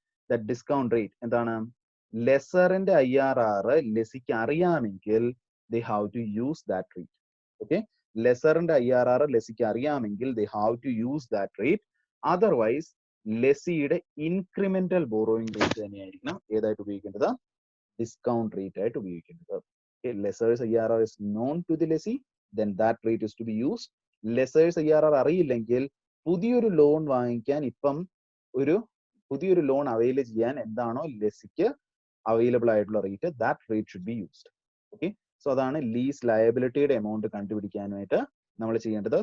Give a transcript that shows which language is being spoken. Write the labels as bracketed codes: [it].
[ml] That discount rate എന്താണ്? ലെസറിന്റെ IRR ലെസിക്ക് അറിയാമെങ്കിൽ [en] they have to use that rate. [ml] Okay, ലെസറിന്റെ IRR ലെസിക്ക് അറിയാമെങ്കിൽ [en] they have to use that rate. [ml] Otherwise ലെസിയുടെ incremental borrowing rate തന്നെയായിരിക്കണം ഏതായിട്ട് ഉപയോഗിക്കേണ്ടത്? Discount rate ആയിട്ട് ഉപയോഗിക്കേണ്ടത്. Okay, [en] Lessor's IRR is known to the lessee, then that rate is to be used. [ml] ലെസേഴ്സ് IRR അറിയില്ലെങ്കിൽ പുതിയൊരു loan വാങ്ങിക്കാൻ പുതിയൊരു loan avail ചെയ്യാൻ എന്താണോ ലെസിക്ക് അവൈലബിൾ ആയിട്ടുള്ള rate, [en] That rate should be used. [ml] Okay, so അതാണ് ലീസ് ലയബിലിറ്റിയുടെ എമൗണ്ട് കണ്ടുപിടിക്കാനായിട്ട് നമ്മൾ ചെയ്യേണ്ടത്.